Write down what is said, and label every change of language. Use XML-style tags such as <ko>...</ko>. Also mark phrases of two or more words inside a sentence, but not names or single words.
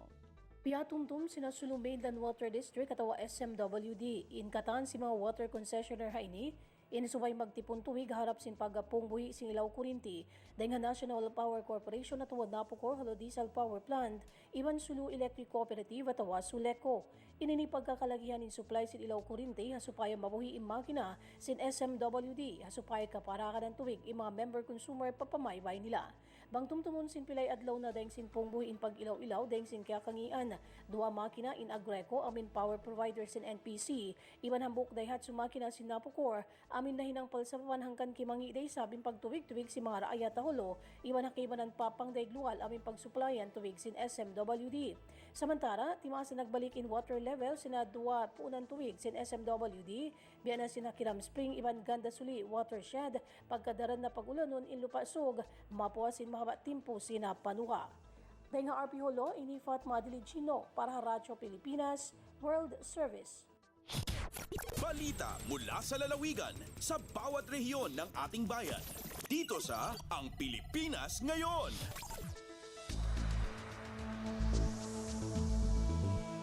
<tsg>Piatumtum sina Sulu Mainland Water District at SMWD. Inkatan si mga</tsg> <en>water concessionaire</en> <tsg>haini, inisubay magtipon tuwig harap sin pagapungbuhi sing ilaw kurinti dahil National Power Corporation at Napocor Halo Diesel Power Plant, Iban Sulu Electric Cooperative at Suleco. Inini pagkakalagihan in supply sin ilaw kurinti hasupaya mabuhi im makina sin SMWD hasupaya kaparakan ng tuwig im mga</tsg> <en>member consumer</en> <tsg>papamaybay nila. Bangtumtumon sin pilay adlaw na dahil sin pungbuhi in pag-ilaw-ilaw dahil sin kakangian. Dua makina in Agreco amin</tsg> <en>power provider</en> <tsg>sin NPC. Iban hambuk dayhat su makina sin Napocor amin na hinangpal sa pamanhangkan kimangi day sabing pagtuwig-tuwig si mga raayat Holo. Iban hakibanan papang daiglual amin pagsuplayan tuwig sin SMWD. Samantara, timasa nagbalik in</tsg> <en>water level</en> <tsg>sina dua punan tuwig sin SMWD, biyan na sina Kiram Spring, Iban Ganda Suli, Watershed, pagkadaran na pag-ulanon in Lupasog, mapuwa sin mahaba timpo sina Panuha. Dahil nga RP Holo, ini Fatma Diligino para Radyo Pilipinas World Service.</tsg> <tl>Balita mula sa lalawigan sa bawat rehiyon ng ating bayan. Dito sa Ang Pilipinas Ngayon.</tl>